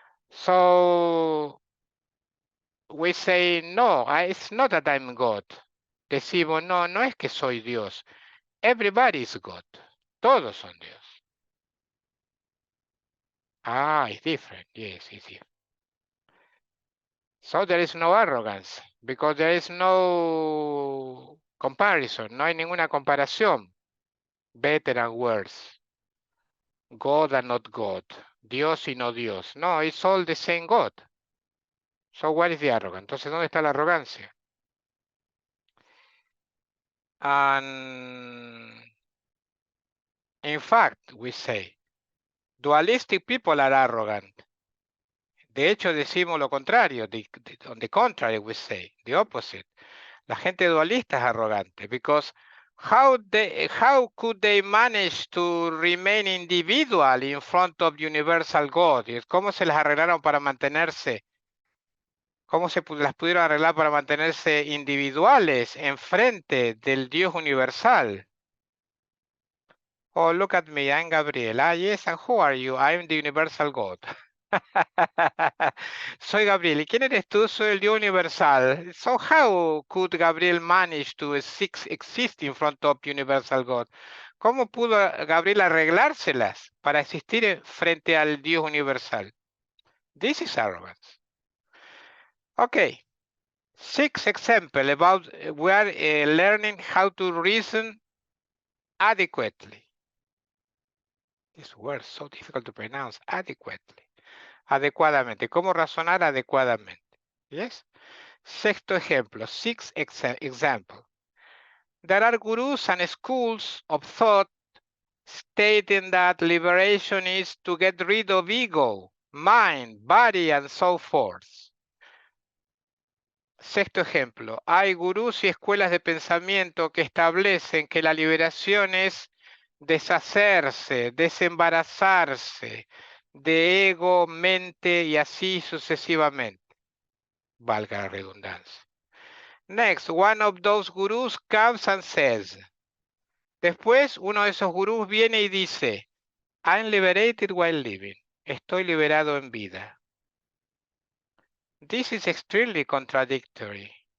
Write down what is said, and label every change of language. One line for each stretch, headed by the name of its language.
English: So we say, no, it's not that I'm God.
Spanish: Decimos, no, no es que soy Dios.
English: Everybody is God.
Spanish: Todos son Dios.
English: Ah, it's different. Yes, it's different. So there is no arrogance because there is no comparison.
Spanish: No hay ninguna comparación.
English: Better and worse. God and not God.
Spanish: Dios y no Dios.
English: No, it's all the same God. So what is the arrogance?
Spanish: Entonces, ¿dónde está la arrogancia?
English: And in fact, we say, dualistic people are arrogant.
Spanish: De hecho, decimos lo contrario.
English: On the contrary, we say, the opposite.
Spanish: La gente dualista es arrogante
English: because How could they manage to remain individual in front of universal God?
Spanish: ¿Cómo se las arreglaron para mantenerse? ¿Cómo las pudieron arreglar para mantenerse individuales en frente del Dios universal?
English: Oh, look at me, I'm Gabriel. Ah, yes, and who are you? I'm the universal God.
Spanish: Soy Gabriel. ¿Y quién eres tú? Soy el Dios universal.
English: So how could Gabriel manage to exist in front of universal God?
Spanish: ¿Cómo pudo Gabriel arreglárselas para existir frente al Dios universal?
English: This is arrogance. Okay. 6 examples about we are learning how to reason adequately. This word is so difficult to pronounce. Adequately.
Spanish: Adecuadamente. ¿Cómo razonar adecuadamente?
English: Yes.
Spanish: Sexto ejemplo.
English: 6 example. There are gurus and schools of thought stating that liberation is to get rid of ego, mind, body, and so forth.
Spanish: Sexto ejemplo. Hay gurús y escuelas de pensamiento que establecen que la liberación es deshacerse, desembarazarse de ego, mente y así sucesivamente. Valga la redundancia.
English: Next, one of those gurus comes and says.
Spanish: Después, uno de esos gurús viene y dice,
English: I'm liberated while living.
Spanish: Estoy liberado en vida.
English: This is extremely contradictory.